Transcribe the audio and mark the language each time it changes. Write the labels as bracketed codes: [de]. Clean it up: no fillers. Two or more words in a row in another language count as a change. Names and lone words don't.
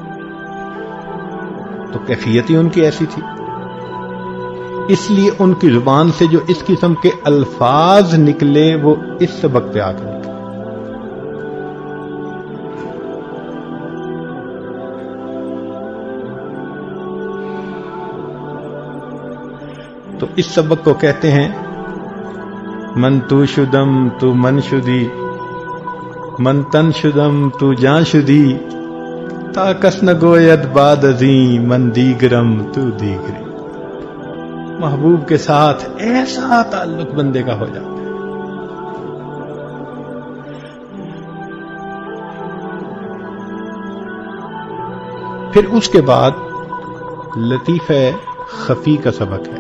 [ur] تو کیفیت ہی ان کی ایسی تھی. اس لیے ان کی زبان سے جو اس قسم کے الفاظ نکلے وہ اس سبق پہ آ کے نکلے. تو اس سبق کو کہتے ہیں [fa] من تو شدم تو من شدی، من تن شدم تو جان شدی، تا کس نگوید بعد ازیں من دیگرم تو دیگری. [ur] محبوب کے ساتھ ایسا تعلق بندے کا ہو جاتا ہے. پھر اس کے بعد لطیفہ خفی کا سبق ہے.